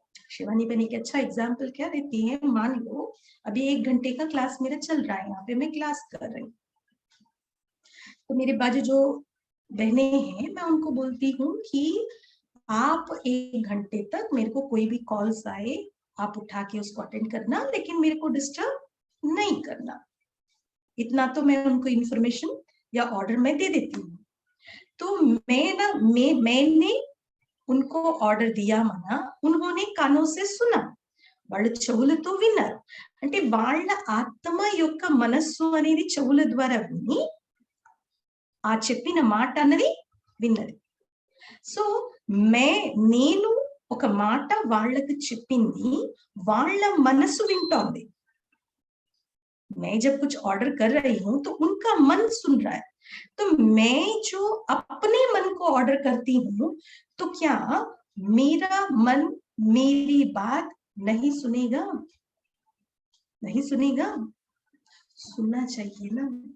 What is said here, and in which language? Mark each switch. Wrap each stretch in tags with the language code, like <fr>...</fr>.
<hi>शिवानी बहन एक अच्छा एग्जाम्पल क्या देती है, मान लो अभी 1 घंटे का क्लास मेरा चल रहा है, यहाँ पे मैं क्लास कर रही हूँ, तो मेरे बाजू जो बहनें हैं मैं उनको बोलती हूँ कि आप 1 घंटे तक मेरे को कोई भी कॉल्स आए आप उठा के उसको अटेंड करना, लेकिन मेरे को डिस्टर्ब नहीं करना, इतना तो मैं उनको इन्फॉर्मेशन या ऑर्डर में दे देती हूँ। तो मैंने उनको ऑर्डर दिया</hi> <te>మన,</te> <hi>उन्होंने कानों से सुना,</hi> <te>వాళ్ళ చెవులతో విన్నారు, అంటే వాళ్ళ ఆత్మ యొక్క మనస్సు అనేది చెవుల ద్వారా విని ఆ చెప్పిన మాట అన్నది విన్నది. సో నేను ఒక మాట వాళ్ళకి చెప్పింది, వాళ్ళ మనసు వింటోంది।</te> <hi>मैं जब कुछ ऑर्डर कर रही हूँ तो उनका मन सुन रहा है, तो मैं जो अपने मन को ऑर्डर करती हूँ तो क्या मेरा मन मेरी बात नहीं सुनेगा? नहीं सुनेगा? सुनना चाहिए ना।</hi>